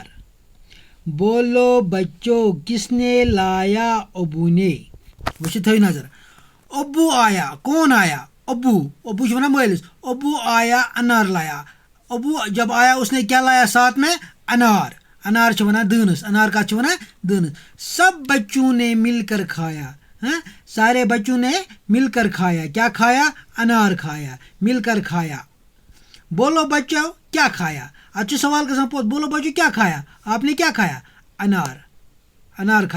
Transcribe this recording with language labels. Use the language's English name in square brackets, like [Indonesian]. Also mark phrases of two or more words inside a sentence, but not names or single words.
[Urdu] بولو بچو کس نے لایا ابو نے۔ [Kashmiri] وچ تھوی نظر [Urdu] ابو آیا کون آیا ابو [Kashmiri] ونا مالس [Urdu] ابو آیا انار لایا۔ ابو جب آیا اس نے کیا لایا ساتھ میں انار [Kashmiri] ونان دانس [Urdu] انار کا [Kashmiri] ونان دانس۔ [Urdu] سب بچوں نے مل کر کھایا، سارے بچوں نے مل کر کھایا۔ کیا کھایا؟ انار کھایا، مل کر کھایا۔ بولو بچو کیا کھایا؟ اچھا سوال [Kashmiri] گژھان پوت [Urdu] بولو بچو کیا کھایا؟ آپ نے کیا کھایا؟ انار کھایا۔